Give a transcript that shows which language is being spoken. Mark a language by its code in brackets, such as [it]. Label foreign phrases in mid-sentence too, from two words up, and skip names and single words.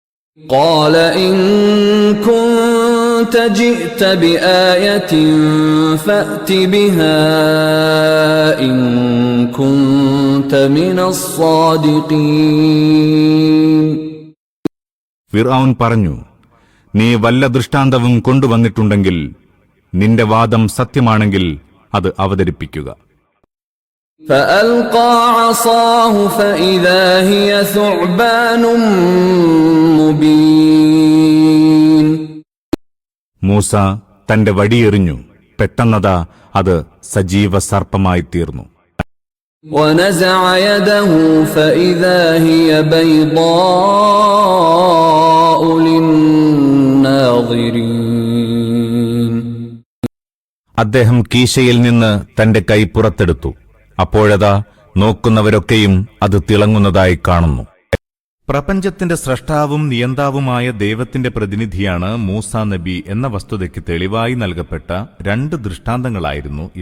[ar] قال إن كنت جئت بآية فأت بها إن كنت من الصادقين. [ml] ഫിർഔൻ പറഞ്ഞു, നീ വല്ല ദൃഷ്ടാന്തവും കൊണ്ടുവന്നിട്ടുണ്ടെങ്കിൽ, നിന്റെ വാദം സത്യമാണെങ്കിൽ അത് അവതരിപ്പിക്കുക. [ar] فألقى عصاه فإذا هي ثعبان مبين. [ml] മൂസ തന്റെ വടിയെറിഞ്ഞു, പെട്ടെന്നതാ അത് സജീവ സർപ്പമായി തീർന്നു. [ar] ونزع يده فإذا هي بيضاء للناظرين. [ml] അദ്ദേഹം കീശയിൽ നിന്ന് തന്റെ കൈ പുറത്തെടുത്തു. അപ്പോഴതാ നോക്കുന്നവരൊക്കെയും അത് തിളങ്ങുന്നതായി കാണുന്നു. പ്രപഞ്ചത്തിന്റെ സ്രഷ്ടാവും നിയന്താവുമായ ദൈവത്തിന്റെ പ്രതിനിധിയാണ് മൂസ നബി എന്ന വസ്തുതയ്ക്ക് തെളിവായി നൽകപ്പെട്ട രണ്ട് ദൃഷ്ടാന്തങ്ങളായിരുന്നു ഇവ.